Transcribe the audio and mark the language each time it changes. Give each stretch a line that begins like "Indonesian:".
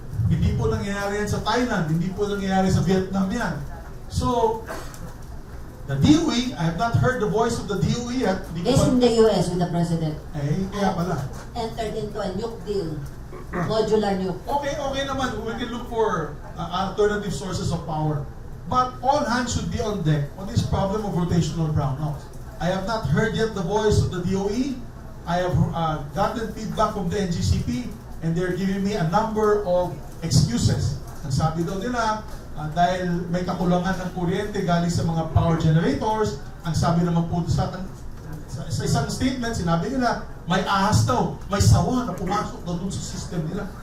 Filipino: Hindi po nangyayari yan sa Thailand, hindi po nangyayari sa Vietnam yan. So,
English: The DOE, I have not heard the voice of the DOE yet.
Filipino: Hindi ko
English: He's pa- in the US with the president.
Filipino: Kaya pala.
English: Entered into a nuke deal. Modular nuke.
Filipino: Okay naman.
English: We can look for alternative sources of power. But all hands should be on deck on this problem of rotational brownouts. I have not heard yet the voice of the DOE. I have gotten feedback from the NGCP and they're giving me a number of excuses.
Filipino: Ang sabi daw nila, dahil may kakulangan ng kuryente galing sa mga power generators, ang sabi naman po sa isang statement, sinabi nila, may ahas daw, may sawa na pumasok daw dun sa system nila.